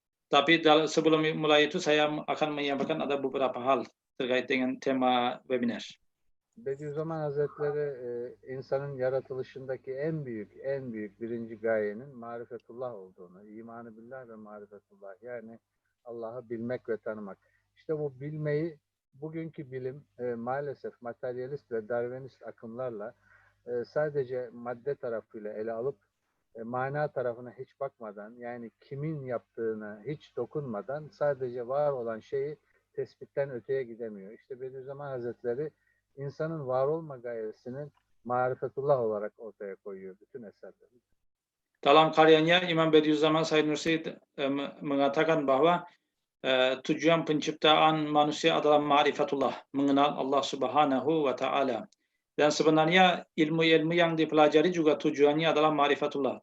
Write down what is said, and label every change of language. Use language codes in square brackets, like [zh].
[id] Tapi sebelum mulai itu saya akan menyampaikan ada beberapa hal terkait dengan tema webinar. [tr] Bediüzzaman Hazretleri insanın yaratılışındaki en büyük birinci gayenin marifetullah olduğunu, imanı billah ve marifetullah, yani Allah'ı bilmek ve tanımak. İşte bu bilmeyi bugünkü bilim maalesef materyalist ve darwinist akımlarla sadece madde tarafıyla ele alıp mana tarafına hiç bakmadan, yani kimin yaptığına hiç dokunmadan sadece var olan şeyi tespitten öteye gidemiyor. İşte Bediüzzaman Hazretleri insanın var olma gayesinin marifetullah olarak ortaya koyuyor bütün eserleri. [id] Dalam karyanya İmam Bediüzzaman Said Nursi mengatakan bahwa tujuan penciptaan manusia adalah ma'rifatullah, mengenal Allah Subhanahu wa Ta'ala. Dan sebenarnya ilmu-ilmu yang dipelajari juga tujuannya adalah ma'rifatullah.